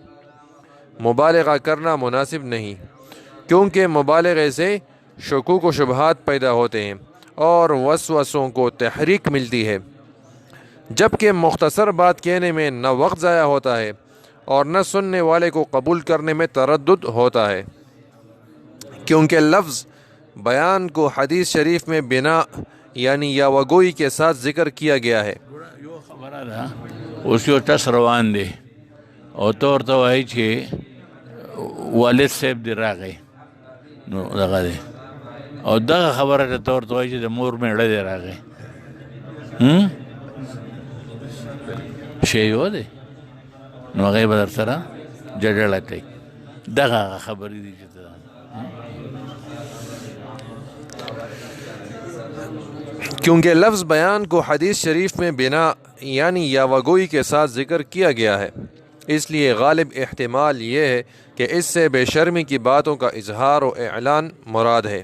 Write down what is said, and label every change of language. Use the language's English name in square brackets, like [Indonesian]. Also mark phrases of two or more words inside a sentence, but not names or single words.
[Urdu] مبالغہ کرنا مناسب نہیں، کیونکہ مبالغے سے شکوک و شبہات پیدا ہوتے ہیں اور وسوسوں کو تحریک ملتی ہے، جبکہ مختصر بات کہنے میں نہ وقت ضائع ہوتا ہے اور نہ سننے والے کو قبول کرنے میں تردد ہوتا ہے، کیونکہ لفظ بیان کو حدیث شریف میں بنا یعنی یاوگوئی کے ساتھ ذکر کیا گیا ہے۔ [Pashto] یو خبره ده اوس یو ټس روان دی او ته ورته وایي چې والد صاحب دې راغی نو دغه دی او دغه خبره ته ته ورته وایي چې د مور میړه دې راغی شی یو دی نو هغې به در سره جګړه کوي دغه هغه خبرې دي چې ته [Urdu] کیونکہ لفظ بیان کو حدیث شریف میں بنا یعنی یاوگوئی کے ساتھ ذکر کیا گیا ہے، اس لیے غالب احتمال یہ ہے کہ اس سے بے شرمی کی باتوں کا اظہار و اعلان مراد ہے۔